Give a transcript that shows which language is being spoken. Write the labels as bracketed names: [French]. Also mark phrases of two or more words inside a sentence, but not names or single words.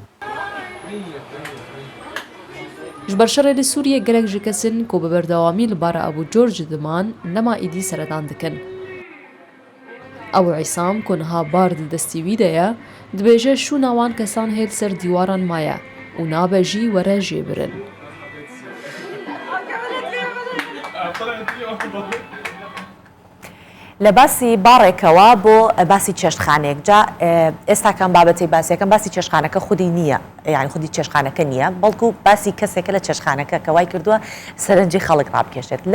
[Kurdish] ji ber şerê li Sûriyê gelek ji kesin ku bi berdewamî li bara Ebû Corc diman nema êdî seredan dikin Ew Îsam ku niha bar di destî wî de ye dibêje şûna wan kesan hê li ser dîwaran maye û nabe jî were jêbirin [Central Kurdish] لە باسی باڕێکەوە بۆ باسی چێشتخانێک جا ئێستاکەم بابەتی باسیەکەم باسی چێشتخانەکە خودی نییە یعنی خودی چێشتخانەکە نییە بەڵکو باسی کەسێکە لە چێشتخانەکە کە وای کردووە سەرنجی خەڵک ڕابکێشێت لە